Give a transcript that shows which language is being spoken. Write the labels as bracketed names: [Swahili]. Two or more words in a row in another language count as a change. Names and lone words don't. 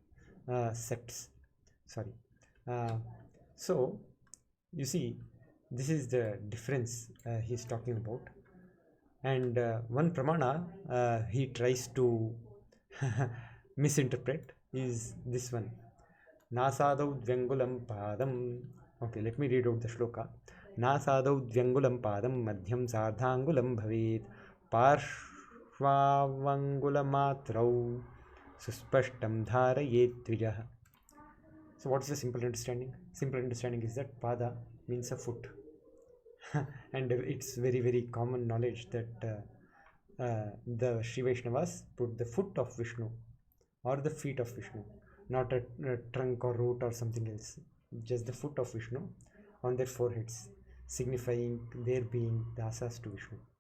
[English] Sorry. So you see, this is the difference he is talking about. And one pramana he tries to misinterpret is this one. [Sanskrit] नासादौ द्व्यङ्गुलं पदम्. [English] Okay, let me read out the shloka. [Sanskrit] नासादौ द्व्यङ्गुलं पदं मध्यं सार्धाङ्गुलं भवेत् पार्श्वावङ्गुलमात्रौ सुस्पष्टं धारयेत् द्विजः. [English] So what is the simple understanding? Simple understanding is that pada means a foot. And it's very, very common knowledge that the Sri Vaishnavas put the foot of Vishnu or the feet of Vishnu, not a trunk or root or something else, just the foot of Vishnu on their foreheads, signifying their being dasas to Vishnu.